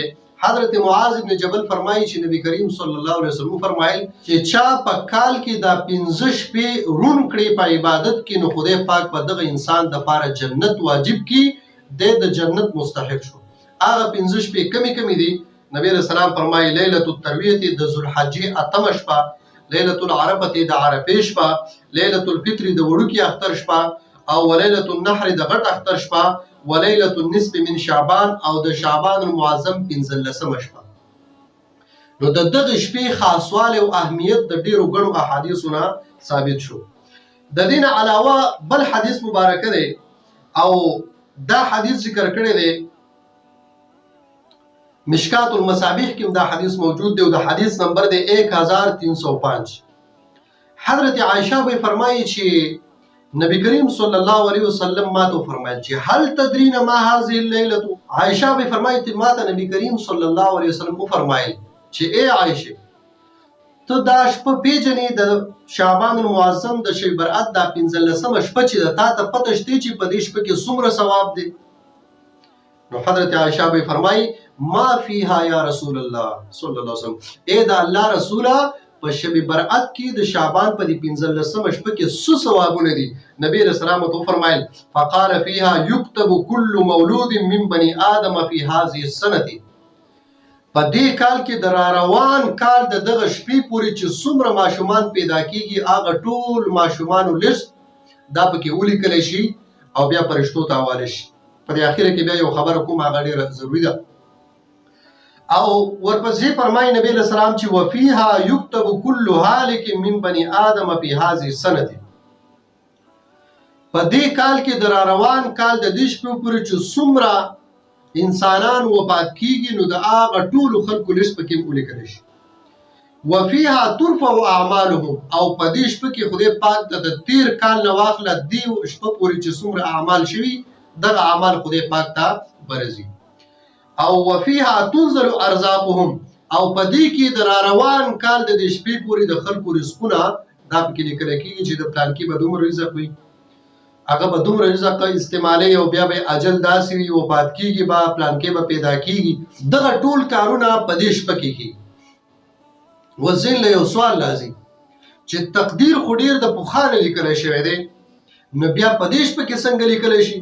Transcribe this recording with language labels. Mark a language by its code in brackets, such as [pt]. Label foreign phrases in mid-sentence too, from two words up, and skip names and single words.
[ps] حضرت معاذ ابن جبل فرمایي چې نبی کریم [ar] صلی الله علیه وسلم [ps] فرمایل چې چا په کال کې دا 15 شپې رون کړي په عبادت کې نو خدای پاک په دغه انسان د لپاره جنت واجب کی د جنت مستحق شو. هغه 15 شپې کمی کمی دي. نبی رسول الله فرمایي [ar] ليله الترويه [ps] د ذوالحجې اتم شپه [ar] ليله العرفه [ps] د عرفه شپه [ar] ليله الفطر [ps] د وړوکی اختر شپه او [ar] وليله النحر [ps] د غټ اختر شپه [ar] وليله النصف من شعبان [ps] او د شعبان المعظم 15 شپه. نو د دغه شپې خاصواله او اهمیت د ډیرو غړو احادیثونه ثابت شو. د دین علاوه بل حدیث مبارک دی او دا حدیث ذکر کړی دی مشکات المصابیح کې دا حدیث موجود دی او د حدیث نمبر دی 1305. حضرت عائشہ به فرمایي چې نبی کریم [ar] صلی الله علیه وسلم [ps] ما ته فرمایل چې [ar] هل تدرین ما هذه الليله. [ps] عائشہ به فرمایي چې ما ته نبی کریم [ar] صلی الله علیه وسلم [ps] فرمایل چې اے عائشہ ته دا شپه پیژنې د شعبان المعظم د شب برأت دا 15 شپه چې تا ته پته شته چې په دې شپه کې څومره ثواب دی. نو حضرت عائشہ به فرمایي [ar] ما فيها یا رسول الله صلی الله علیه وسلم [ps] اے دا الله رسوله په شب برأت کې د شعبان په دې 15 شپه کې څه ثوابونه دي. [ar] نبی رسول الله [ps] تو فرمایل [ar] فقال فيها يكتب كل مولود من بني ادم في هذه السنه. [ps] په دې کال کې د روان کال د دغه شپې پورې چې څومره ماشومان پیدا کیږي هغه ټول ماشومانو لیست دا پکې ولیکل شي او بیا فرشتو ته حواله شي. په دې اخر کې بیا یو خبر کوم هغه ډیره ضروری ده او ورپسې فرمایي نبی له سلام چې [ar] وفيها يكتب كل هالك من بني ادم في هذه السنه. [ps] په دې کال کې د روان کال د دې شپې پورې چې څومره انسانان وفات کیږي نو د هغه ټول خلکو لیست پکې ولیکل شي. [ar] وفيها ترفع اعمالهم [ps] او په دې شپه کې خدای پاک د تیر کال نه واخله دی شپه پورې چې څومره اعمال شوي دغه اعمال خدای پاک ته برزي. او [ar] وفيها تنزل ارزاقهم [ps] او په دې کې د روان کال د دې شپې پورې د خلکو رزقونه دا پکې لیکل کیږي چې د پلان کې به دومره رزق وي هغه به دومره رزق استعمالي او بیا به اجل داسې وفات کیږي با پلان کې به پیدا کیږي. دغه ټول کارونه په دې شپه کې کیږي. وزین له یو سوال لازم چې تقدیر خو ډیر د پخوانه لیکل شوی دی، نو بیا په دیش په کې څنګه لیکل شي؟